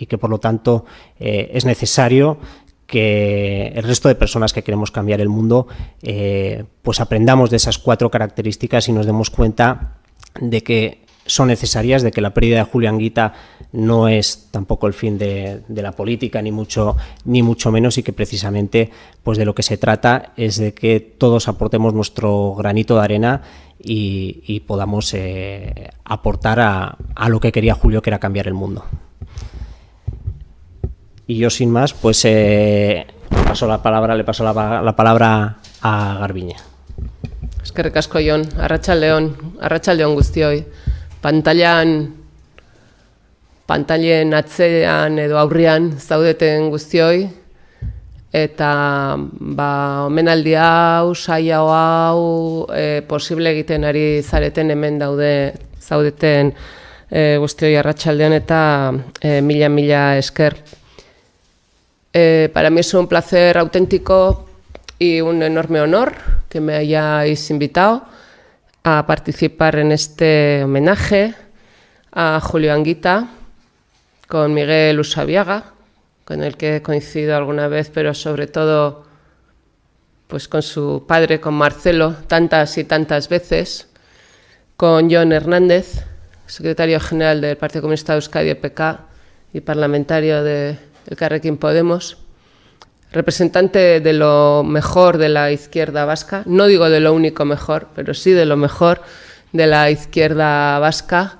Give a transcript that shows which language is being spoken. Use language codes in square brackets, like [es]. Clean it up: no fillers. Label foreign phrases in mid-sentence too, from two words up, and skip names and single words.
[es] que por lo tanto es necesario que el resto de personas que queremos cambiar el mundo pues aprendamos de esas 4 características y nos demos cuenta de que son necesarias, de que la pérdida de Julián Guita no es tampoco el fin de la política, ni mucho menos, y que precisamente pues de lo que se trata es de que todos aportemos nuestro granito de arena y podamos aportar a lo que quería Julio, que era cambiar el mundo. Y yo, sin más, pues le paso la palabra a Garbiñe. [eu] Eskerrik asko, Jon. Arratsaldeon guztioi. Pantailen atzean edo aurrean zaudeten guztioi, eta omenaldi hau, saio hau posible egiten ari zareten hemen zaudeten guztioi arratsaldeon, eta mila esker. [es] Para mí es un placer auténtico y un enorme honor que me hayáis invitado a participar en este homenaje a Julio Anguita con Miguel Usabiaga, con el que he coincidido alguna vez, pero sobre todo pues con su padre, con Marcelo, tantas y tantas veces, con Jon Hernández, secretario general del Partido Comunista de Euskadi, EPK, y parlamentario de Elkarrekin Podemos, representante de lo mejor de la izquierda vasca, no digo de lo único mejor, pero sí de lo mejor de la izquierda vasca.